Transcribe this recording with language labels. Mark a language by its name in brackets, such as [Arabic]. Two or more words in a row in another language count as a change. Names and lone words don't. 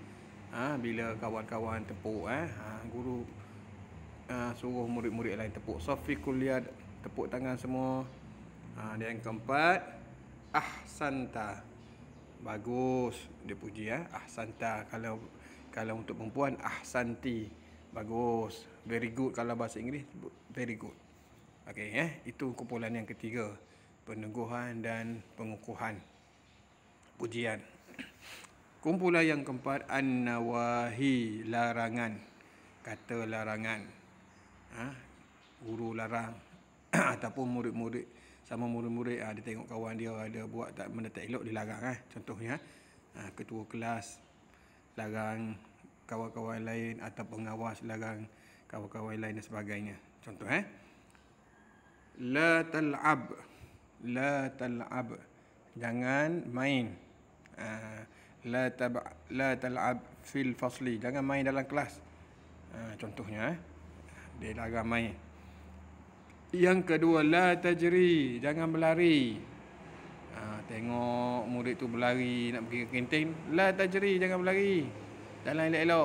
[Malay] Bila kawan-kawan tepuk, guru suruh murid-murid lain tepuk. [Arabic] صفقوا اليد, [Malay] tepuk tangan semua. Dan yang keempat, ahsanta. Bagus, dia puji. Ahsanta. Kalau untuk perempuan, ahsanti. Bagus. [English] Very good [Malay] kalau bahasa Inggeris, [English] very good. [Malay] Okey, itu kumpulan yang ketiga, peneguhan dan pengukuhan, pujian. Kumpulan yang keempat, an-nawahi, larangan. Kata larangan. Guru larang ataupun murid-murid sama murid-murid, dia tengok kawan dia ada buat benda tak elok, dia larang. Contohnya ketua kelas larang kawan-kawan lain atau pengawas larang kawan-kawan lain dan sebagainya. Contoh, [Arabic] لا تلعب. لا تلعب, [Malay] jangan main. [Arabic] لا تلعب في الفصل, [Malay] jangan main dalam kelas. Contohnya, dia larang main. Yang kedua, [Arabic] لا تجري, [Malay] jangan berlari. Tengok murid tu berlari nak pergi ke kantin, [Arabic] لا تجري, [Malay] jangan berlari, jalan elok-elok.